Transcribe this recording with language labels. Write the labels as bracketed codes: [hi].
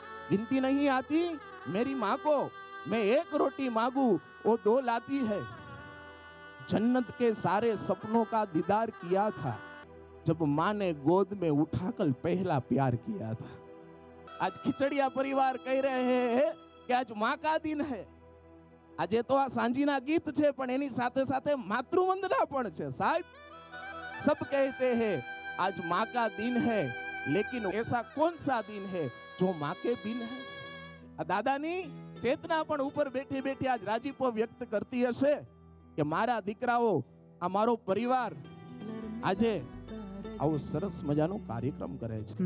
[hi] गिनती नहीं आती मेरी माँ को, मैं एक रोटी मांगू वो दो लाती है, जन्नत के सारे सपनों का दीदार किया था, जब माँ ने गोद में उठाकर पहला प्यार किया था. आज खिचड़िया परिवार कह रहे हैं कि आज माँ का दिन है. [gu] આજે તો આ સાંજીના ગીત છે, પણ એની સાથે સાથે માતૃવંદના પણ છે સાહેબ. [hi] सब कहते हैं आज माँ का दिन है, लेकिन ऐसा कौन सा दिन है जो माँ के बिन है? [gu] આ દાદાની ચેતના પણ ઉપર બેઠી બેઠી આજ રાજીપો વ્યક્ત કરતી હશે કે મારા દીકરાઓ, આ મારો પરિવાર આજે આવો સરસ મજાનો કાર્યક્રમ કરે છે.